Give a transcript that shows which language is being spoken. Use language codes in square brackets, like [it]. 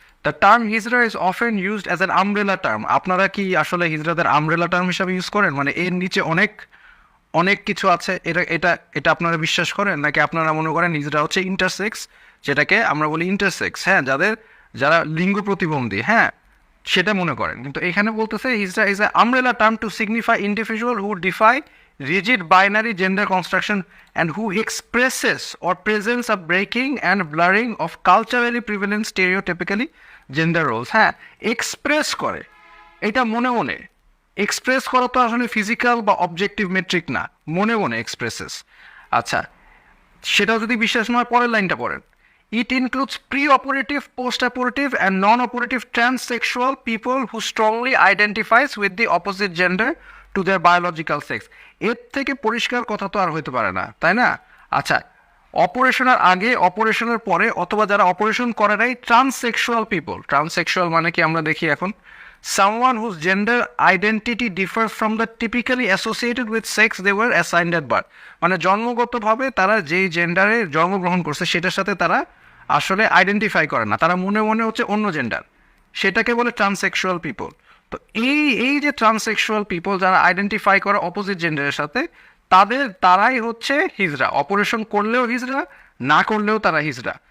[en] The term hijra is often used as an umbrella term. [bn] আপনারা কি আসলে হিজড়াদের umbrella term হিসাবে ইউজ করেন? মানে এর নিচে অনেক অনেক কিছু আছে, এটা এটা এটা আপনারা বিশ্বাস করেন? নাকি আপনারা মনে করেন হিজড়া হচ্ছে ইন্টারসেক্স, যেটাকে আমরা বলি ইন্টারসেক্স, হ্যাঁ, যারা লিঙ্গ প্রতিবন্ধী, হ্যাঁ, সেটা মনে করেন। কিন্তু এখানে বলতেছে [en] Hijra is a umbrella term to signify individual who defy rigid binary gender construction and who expresses or presents a breaking and blurring of culturally prevalent stereotypically gender roles. [bn] হ্যাঁ, এক্সপ্রেস করে, এটা মনে মনে এক্সপ্রেস করা তো আসলে ফিজিক্যাল বা objective metric না, মনে মনে এক্সপ্রেসেস। আচ্ছা, সেটাও যদি বিশ্বাস নয়, পরের লাইনটা পড়েন। [en] It includes pre-operative, post-operative and non-operative transsexual people who strongly identifies with the opposite gender to their biological sex. [bn] এর থেকে পরিষ্কার কথা তো আর হইতে পারে না, তাই না? আচ্ছা, অপারেশনের আগে, অপারেশনের পরে, অথবা যারা অপারেশন করে নাই, ট্রান্সসেক্সুয়াল পিপল। ট্রান্সসেক্সুয়াল মানে কি আমরা দেখি এখন, [en] someone whose gender identity differs from the typically associated with sex they were assigned at birth. [bn] মানে জন্মগতভাবে তারা যেই জেন্ডারে জন্মগ্রহণ করছে সেটার সাথে তারা আসলে আইডেন্টিফাই করে না, তারা মনে মনে হচ্ছে অন্য জেন্ডার, সেটাকে বলে ট্রান্সসেক্সুয়াল পিপল। তো এই যে ট্রান্সসেক্সুয়াল পিপল যারা আইডেন্টিফাই করে অপোজিট জেন্ডারের সাথে, তারাই হচ্ছে হিজড়া, অপারেশন করলেও হিজড়া, না করলেও তারা হিজড়া।